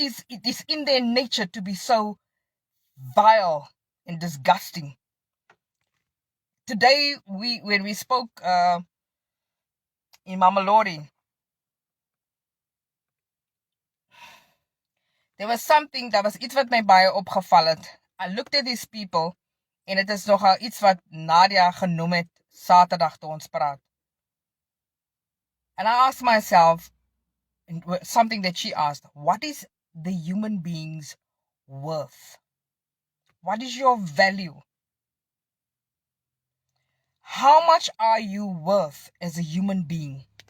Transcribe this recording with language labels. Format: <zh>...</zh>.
<en>It is in their nature to be so vile and disgusting. Today, when we spoke in Mamelodi, there was something that was</en> <af>iets wat my baie opgeval het.</af> <en>I looked at these people</en> <af>en het is nogal iets wat Nadia genoem het Saterdag toe ons praat.</af> <en>And I asked myself something that she asked, what is the human being's worth? What is your value? How much are you worth as a human being?</en>